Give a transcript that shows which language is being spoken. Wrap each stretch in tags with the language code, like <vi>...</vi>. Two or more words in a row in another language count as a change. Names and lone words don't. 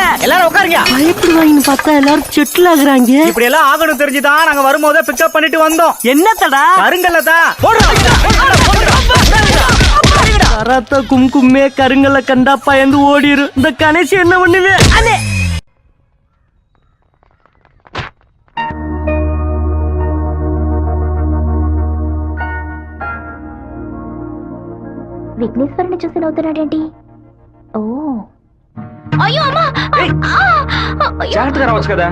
<ta>எல்லாரும் உட்காருங்க. பயப்படுவாங்கன்னு பார்த்தா எல்லாரும் செட்டில் ஆகுறாங்க. இப்படி எல்லாம் ஆகணும் தெரிஞ்சுதான் நாங்க வரும்போதே பிக்கப் பண்ணிட்டு வந்தோம். என்னத்தடா? கருங்கல்லதா. கராத்த கும்கும்மே கருங்கல்ல கண்டா பயந்து ஓடிரு. இந்த கணேசி என்ன பண்ணுவே? அண்ணே</ta> <te>విఘ్నేశ్వరుని చూసి నవ్వుతున్నాడేంటి? ఓ అయ్యో అమ్మా, జాగ్రత్తగా రావచ్చు కదా.</te>